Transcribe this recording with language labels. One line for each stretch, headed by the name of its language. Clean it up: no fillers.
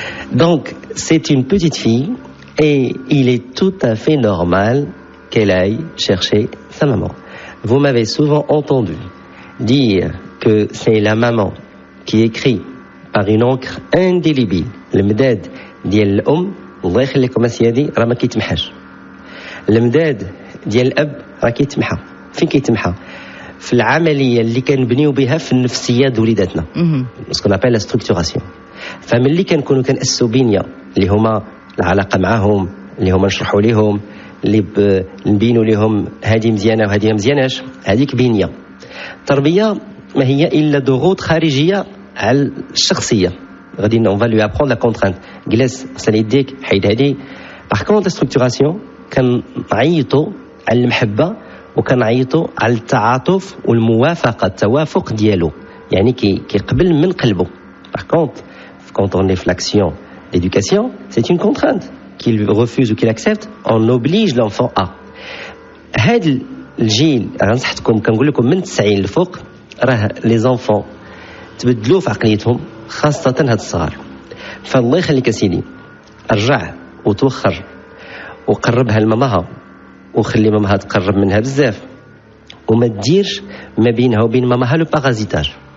French: Donc, c'est une petite fille et il est tout à fait normal qu'elle aille chercher sa maman. Vous m'avez souvent entendu dire que c'est la maman qui écrit par une encre indélébile le مداد ديال الأم الله يخليكم أسيادي راه ما كيتمحاش.
Arabic: المداد ديال الأب راه كيتمحى. فين كيتمحى؟ في العملية اللي كنبنيو بها في النفسيات وليداتنا.
French: ce qu'on appelle la structuration.
Arabic: فملي كنكونوا كنأسسوا بنية اللي هما العلاقة معهم اللي هما نشرحوا لهم اللي نبينوا لهم هذه مزيانة وهذه ما مزياناش هذيك بنية. التربية ما هي إلا ضغوط خارجية على الشخصية.
French: غادي on va lui apprendre la contrainte.
Arabic: جلس غسل يديك حيد هذه. Par contre la structuration كنعيطوا على المحبة وكنعيطوا على التعاطف والموافقة التوافق ديالو يعني كيقبل من قلبه.
French: Par contre quand on est في l'action l'éducation c'est une contrainte qu'il refuse ou qu'il accepte on oblige l'enfant à.
Arabic: هذا الجيل غنصحتكم كنقول لكم من 90 لفوق راه لي زونفون تبدلوا في عقليتهم خاصة هاد الصغار. فالله يخليك يا سيدي ارجع وتوخر وقربها لمامها وخلي مامها تقرب منها بزاف وما تديرش ما بينها وبين مامها لو بارازيتاج.